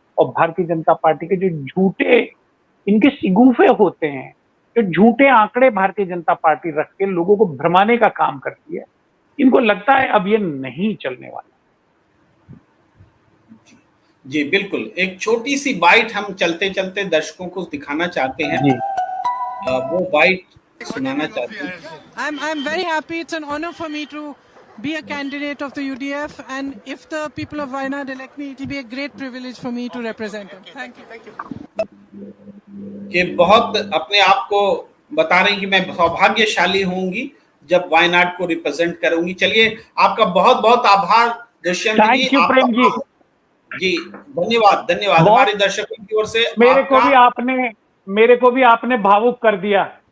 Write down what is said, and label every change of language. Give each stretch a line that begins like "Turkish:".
Hindi: और भारतीय जनता पार्टी के जो झूठे इनके सिगुफे होते हैं, जो झूठे आंकड़े भारतीय जनता पार्टी रख के लोगों को भ्रमाने का काम करती है, इनको लगता है अब ये नहीं चलने वाला। जी बिल्कुल, एक छोटी सी बाइट हम चलते चलते दर्शकों को दिखाना चाहते हैं। वो बाइट सुनाना चाहते हैं।
English: I'm very happy. It's an honor for me to be a candidate of the UDF, and if the people of Wayanad elect me, it will be a great privilege for me to represent them. Thank you.
Hindi: कि बहुत अपने आप को बता रही कि मैं सौभाग्यशाली होंगी जब वायनाड को रिप्रेजेंट करूंगी। चलिए, आपका बहुत बहुत आभार दुष्यंत जी। Thank you Prem ji. जी धन्यवाद, धन्यवाद हमारे दर्शकों की ओर से। मेरे को भी आपने भावुक कर दिया।